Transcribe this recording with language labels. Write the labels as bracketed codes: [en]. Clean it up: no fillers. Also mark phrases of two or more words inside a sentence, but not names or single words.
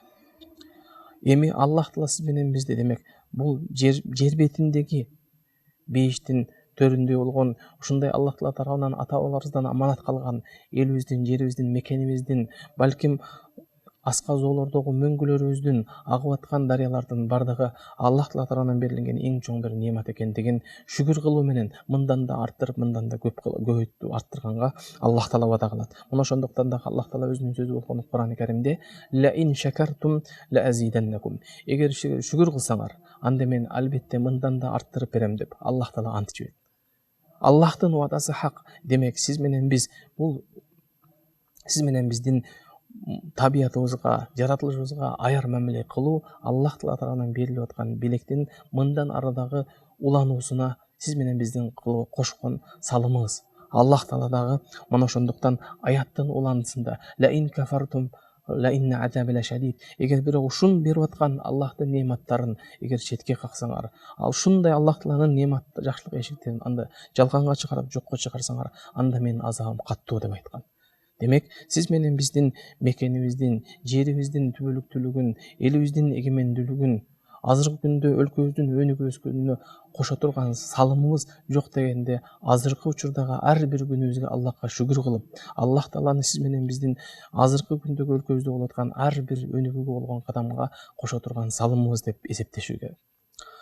[ky] Эми Аллах Таала сиз менен бизди, демек, бул жер бетиндеги бейиштин төрүндө болгон ушундай Аллах Таала тарабынан ата-бабаларыбыздан аманат калган элибиздин, жерибиздин, мекенибиздин, балким асказоолордогу мөңгүлөрүбүздүн, агып аткан дарыялардын бардыгы Аллах Таала тарабынан берилген эң чоң бир неемат экендигин шүгүр кылуу менен мындан да артырып, мындан да көбөйтүп арттырганга Аллах Таала вада кылат. Мына ошондуктан да Аллах Таала өзүнүн сөзү болгон Кур'ан-ы Каримде: [ar] "لئن شكرتم لأزيدنكم", [ky] эгер шүгүр кылсаңар, анда мен албетте мындан да арттырып берем деп Аллах Таала ант ичет. Аллахтын вадасы хак. Демек, сиз менен биздин табиятыбызга, жаратылышыбызга аяр мамиле кылуу Аллах Таала тарабынан берилип аткан белектин мындан арадагы улануусуна сиз менен биздин кошкон салымыбыз. Аллах Таала дагы мына ошондуктан аяттын уландысында: [ar] "لئن كفرتم إن عذابي لشديد", [ky] эгер бирок ушун берип аткан Аллахтын неематтарын эгер четке каксаңар, ал ушундай Аллах Тааланын неемат жакшылык эшиктерин анда жалганга чыгарып жокко чыгарсаңар, анда менин азабым каттуу деп айткан. Демек, сиз менен биздин мекенибиздин, жерибиздин түбөлүктүүлүгүн, элибиздин эгемендүүлүгүн, азыркы күндө өлкөбүздүн өнүгүп өскөнүнө кошо турган салымыбыз жок дегенде, азыркы учурдагы ар бир күнүбүзгө Аллахка шүгүр кылып, Аллах Тааланы сиз менен биздин азыркы күндөгү өлкөбүздө болуп аткан ар бир өнүгүүгө болгон кадамга кошо турган салымыбыз деп эсептешүү керек.